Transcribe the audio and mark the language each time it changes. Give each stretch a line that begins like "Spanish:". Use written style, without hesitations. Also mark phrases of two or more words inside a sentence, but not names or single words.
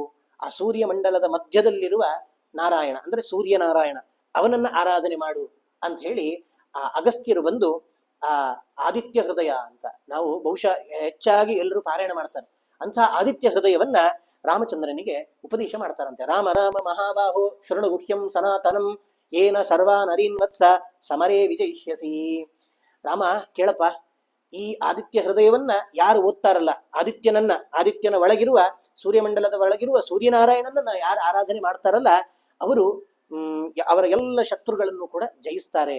Kannada: ಆ ಸೂರ್ಯ ಮಂಡಲದ ಮಧ್ಯದಲ್ಲಿರುವ ನಾರಾಯಣ ಅಂದ್ರೆ ಸೂರ್ಯನಾರಾಯಣ, ಅವನನ್ನ ಆರಾಧನೆ ಮಾಡು ಅಂತ ಹೇಳಿ ಆ ಅಗಸ್ತ್ಯರು ಬಂದು ಆ ಆದಿತ್ಯ ಹೃದಯ ಅಂತ ನಾವು ಬಹುಶಃ ಹೆಚ್ಚಾಗಿ ಎಲ್ಲರೂ ಪಾರಾಯಣ ಮಾಡ್ತಾರೆ, ಅಂತ ಆದಿತ್ಯ ಹೃದಯವನ್ನ ರಾಮಚಂದ್ರನಿಗೆ ಉಪದೇಶ ಮಾಡ್ತಾರಂತೆ.
Sanskrit: ರಾಮ ರಾಮ ಮಹಾಬಾಹೋ ಶೃಣು ಗುಹ್ಯಂ ಸನಾತನಂ ಏನ ಸರ್ವಾ ನರೀನ್ ವತ್ಸ ಸಮರೇ ವಿಜಯಿಷ್ಯಸಿ.
Kannada: ರಾಮ ಕೇಳಪ್ಪ, ಈ ಆದಿತ್ಯ ಹೃದಯವನ್ನ ಯಾರು ಓದ್ತಾರಲ್ಲ, ಆದಿತ್ಯನ ಒಳಗಿರುವ ಸೂರ್ಯಮಂಡಲದ ಒಳಗಿರುವ ಸೂರ್ಯನಾರಾಯಣನನ್ನ ಯಾರು ಆರಾಧನೆ ಮಾಡ್ತಾರಲ್ಲ, ಅವರು ಅವರ ಎಲ್ಲ ಶತ್ರುಗಳನ್ನು ಕೂಡ ಜಯಿಸ್ತಾರೆ.